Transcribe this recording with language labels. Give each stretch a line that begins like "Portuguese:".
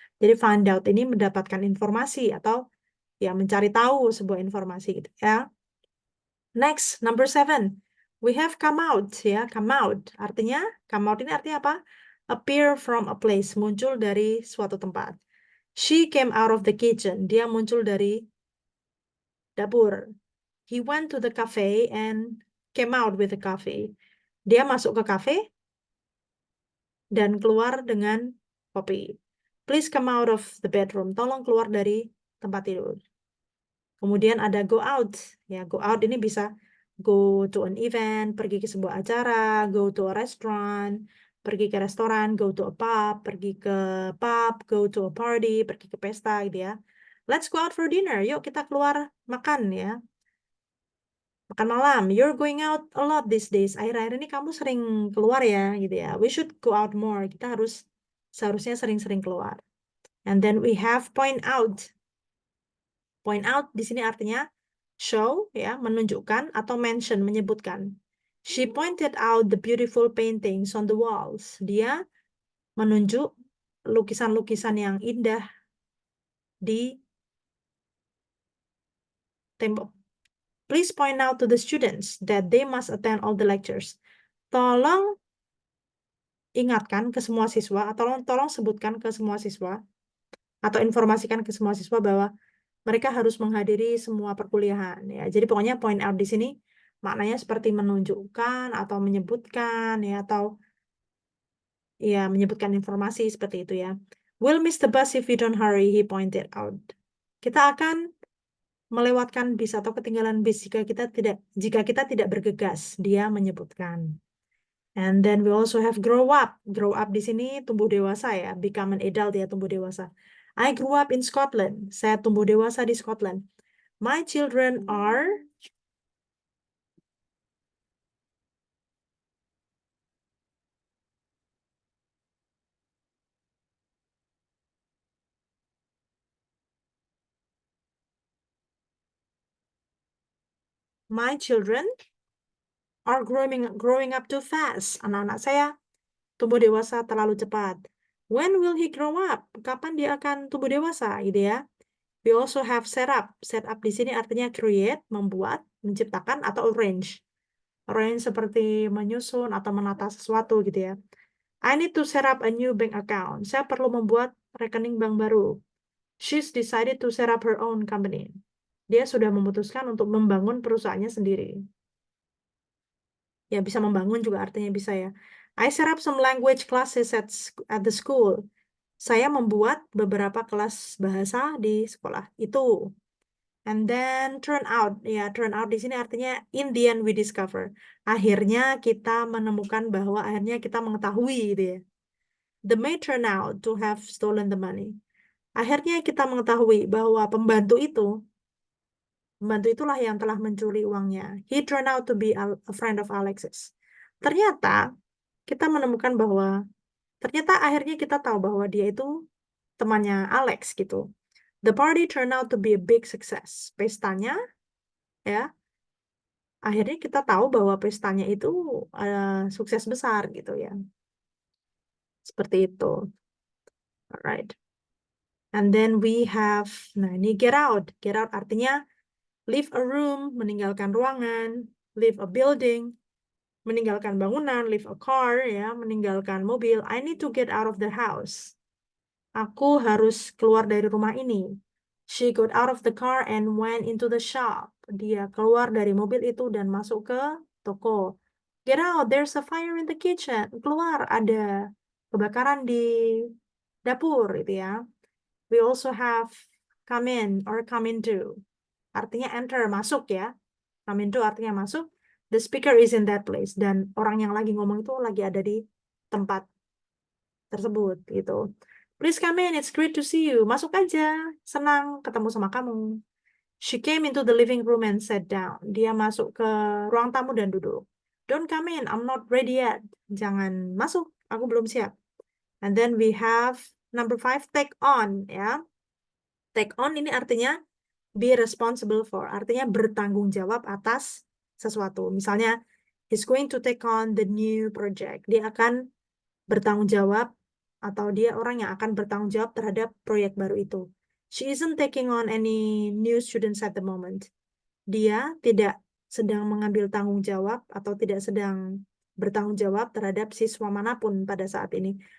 Indonesian: Jadi find out ini mendapatkan informasi atau ya mencari tahu sebuah informasi gitu ya.
English: Next, number 7. We have come out ya, come out.
Indonesian: Artinya, come out ini artinya apa?
English: Appear from a place,
Indonesian: muncul dari suatu tempat.
English: She came out of the kitchen.
Indonesian: Dia muncul dari dapur.
English: He went to the cafe and came out with the coffee.
Indonesian: Dia masuk ke kafe dan keluar dengan kopi.
English: Please come out of the bedroom.
Indonesian: Tolong keluar dari tempat tidur. Kemudian ada go out.
English: Ya, go out ini bisa go to an event,
Indonesian: pergi ke sebuah acara,
English: go to a restaurant,
Indonesian: pergi ke restoran,
English: go to a pub,
Indonesian: pergi ke pub,
English: go to a party,
Indonesian: pergi ke pesta gitu ya.
English: Let's go out for dinner.
Indonesian: Yuk kita keluar makan ya. Makan malam.
English: You're going out a lot these days.
Indonesian: Akhir-akhir ini kamu sering keluar ya gitu ya.
English: We should go out more.
Indonesian: Kita seharusnya sering-sering keluar.
English: And then we have point out. Point out
Indonesian: di sini artinya
English: show ya,
Indonesian: menunjukkan atau
English: mention,
Indonesian: menyebutkan.
English: She pointed out the beautiful paintings on the walls.
Indonesian: Dia menunjuk lukisan-lukisan yang indah di tembok.
English: Please point out to the students that they must attend all the lectures.
Indonesian: Tolong ingatkan ke semua siswa, atau tolong sebutkan ke semua siswa, atau informasikan ke semua siswa bahwa mereka harus menghadiri semua perkuliahan ya. Jadi pokoknya point out di sini maknanya seperti menunjukkan atau menyebutkan ya, atau ya menyebutkan informasi seperti itu ya.
English: We'll miss the bus if we don't hurry, he pointed out.
Indonesian: Kita akan melewatkan bis atau ketinggalan bis jika kita tidak bergegas, dia menyebutkan.
English: And then we also have grow up. Grow up
Indonesian: di sini tumbuh dewasa ya,
English: become an adult ya,
Indonesian: tumbuh dewasa.
English: I grew up in Scotland.
Indonesian: Saya tumbuh dewasa di Scotland.
English: My children are My children are growing up too fast.
Indonesian: Anak-anak saya tumbuh dewasa terlalu cepat.
English: When will he grow up?
Indonesian: Kapan dia akan tumbuh dewasa, gitu ya?
English: We also have set up.
Indonesian: Set up di sini artinya create, membuat, menciptakan, atau arrange. Arrange seperti menyusun atau menata sesuatu gitu ya.
English: I need to set up a new bank account.
Indonesian: Saya perlu membuat rekening bank baru.
English: She's decided to set up her own company.
Indonesian: Dia sudah memutuskan untuk membangun perusahaannya sendiri. Ya, bisa membangun juga artinya bisa ya.
English: I set up some language classes at the school.
Indonesian: Saya membuat beberapa kelas bahasa di sekolah. Itu.
English: And then turn out. Ya, turn out
Indonesian: di sini artinya
English: in the end we discover.
Indonesian: Akhirnya kita menemukan bahwa akhirnya kita mengetahui gitu ya.
English: The maid turn out to have stolen the money.
Indonesian: Akhirnya kita mengetahui bahwa pembantu itulah yang telah mencuri uangnya.
English: He turned out to be a friend of Alexis.
Indonesian: Ternyata kita menemukan bahwa ternyata akhirnya kita tahu bahwa dia itu temannya Alex gitu.
English: The party turned out to be a big success.
Indonesian: Pestanya, ya, akhirnya kita tahu bahwa pestanya itu sukses besar gitu ya. Seperti itu.
English: Alright. And then we have, nah ini get out. Get out artinya leave a room,
Indonesian: meninggalkan ruangan,
English: leave a building,
Indonesian: meninggalkan bangunan,
English: leave a car, ya,
Indonesian: meninggalkan mobil.
English: I need to get out of the house.
Indonesian: Aku harus keluar dari rumah ini.
English: She got out of the car and went into the shop.
Indonesian: Dia keluar dari mobil itu dan masuk ke toko.
English: Get out, there's a fire in the kitchen.
Indonesian: Keluar, ada kebakaran di dapur, itu ya.
English: We also have come in or come into.
Indonesian: Artinya enter, masuk ya.
English: Come into
Indonesian: artinya masuk.
English: The speaker is in that place.
Indonesian: Dan orang yang lagi ngomong itu lagi ada di tempat tersebut gitu.
English: Please come in, it's great to see you.
Indonesian: Masuk aja, senang ketemu sama kamu.
English: She came into the living room and sat down.
Indonesian: Dia masuk ke ruang tamu dan duduk.
English: Don't come in, I'm not ready yet.
Indonesian: Jangan masuk, aku belum siap.
English: And then we have number 5, take on ya.
Indonesian: Take on ini artinya
English: be responsible for,
Indonesian: artinya bertanggung jawab atas sesuatu.
English: Misalnya, he's going to take on the new project.
Indonesian: Dia akan bertanggung jawab atau dia orang yang akan bertanggung jawab terhadap proyek baru itu.
English: She isn't taking on any new students at the moment.
Indonesian: Dia tidak sedang mengambil tanggung jawab atau tidak sedang bertanggung jawab terhadap siswa manapun pada saat ini.